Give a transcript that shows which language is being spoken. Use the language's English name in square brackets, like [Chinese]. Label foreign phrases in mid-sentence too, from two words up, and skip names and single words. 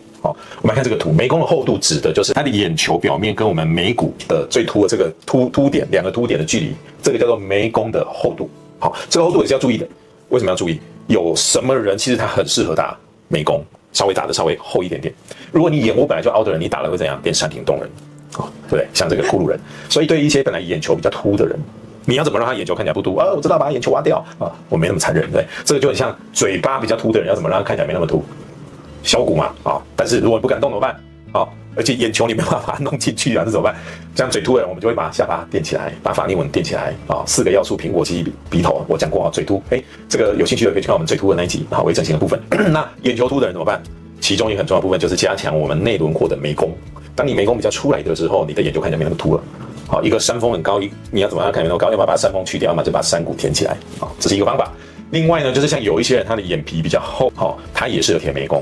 [Chinese] 好，我們來看這個圖，眉弓的厚度指的就是它的眼球表面跟我們眉骨的最凸的這個凸點2個凸點的距離，這個叫做眉弓的厚度。好，這個厚度也是要注意的。為什麼要注意？有什麼人其實他很適合打眉弓，稍微打的稍微厚一點點。如果你眼窩本來就凹的人，你打了會怎樣？變山頂洞人，對不對？像這個骷髏人。所以對於一些本來眼球比較凸的人，你要怎麼讓他眼球看起來不凸啊？我知道，把他眼球挖掉啊，我沒那麼殘忍，對。這個就很像嘴巴比較凸的人，要怎麼讓他看起來沒那麼凸？削骨嘛，啊。但是如果你不敢動怎麼辦？啊，而且眼球你沒辦法把它弄進去啊，這怎麼辦？這樣嘴凸的人，我們就會把下巴墊起來，把法令紋墊起來啊。4個要素：蘋果肌、鼻頭，我講過啊，嘴凸。這個有興趣的可以去看我們嘴凸的那一集，好，微整形的部分。那眼球凸的人怎麼辦？其中一個很重要的部分就是加強我們內輪廓的眉弓。當你眉弓比較出來的時候，你的眼球看起來沒那麼凸了。好，一個山峰很高，你要怎麼樣看沒那麼高？要把山峰去掉，要麼就把山谷填起來。好，這是一個方法。另外呢，就是像有一些人他的眼皮比較厚，好，他也適合填眉弓。